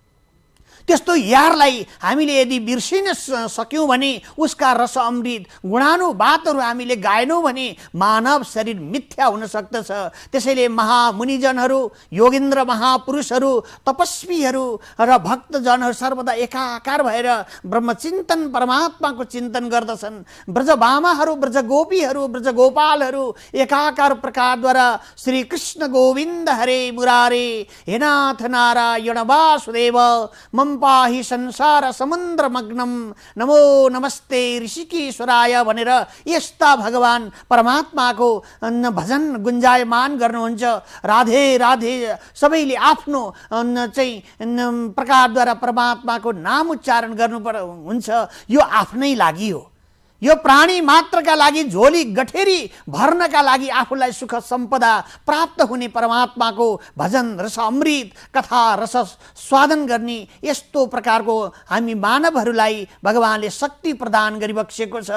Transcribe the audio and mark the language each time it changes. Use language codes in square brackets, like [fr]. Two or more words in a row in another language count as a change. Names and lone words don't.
[ne] त्यस्तो यारलाई हामीले यदि बिर्सिन सक्यौँ भने, उसका रस अमृत गुणानुवादहरू हामीले गाएनौँ भने मानव शरीर मिथ्या हुन सक्दछ। त्यसैले महामुनिजनहरू, योगेन्द्र महापुरुषहरू, तपस्वीहरू र भक्तजनहरू सर्वदा एकाकार भएर ब्रह्मचिन्तन परमात्माको चिन्तन गर्दछन्। ब्रजभामाहरू, ब्रजगोपीहरू, ब्रजगोपालहरू एकाकार प्रकारद्वारा [sa] श्री कृष्ण गोविन्द हरे मुरारे हे नाथ नारायण वासुदेव मम पाहि संसार समुद्र मग्नम नमो नमस्ते ऋषिकेश्वराय [ne] भनेर यस्ता भगवान परमात्माको भजन गुन्जायमान गर्नुहुन्छ। राधे राधे सबैले आफ्नो चाहिँ प्रकारद्वारा परमात्माको नाम उच्चारण गर्नु हुन्छ। यो आफ्नै लागि हो, यो प्राणी मात्रका लागि झोली गठेरी भर्नका लागि आफूलाई सुख सम्पदा प्राप्त हुने परमात्माको भजन रस अमृत कथा रस स्वादन गर्ने यस्तो प्रकारको हामी मानवहरूलाई भगवानले शक्ति प्रदान गरिबक्सेको छ।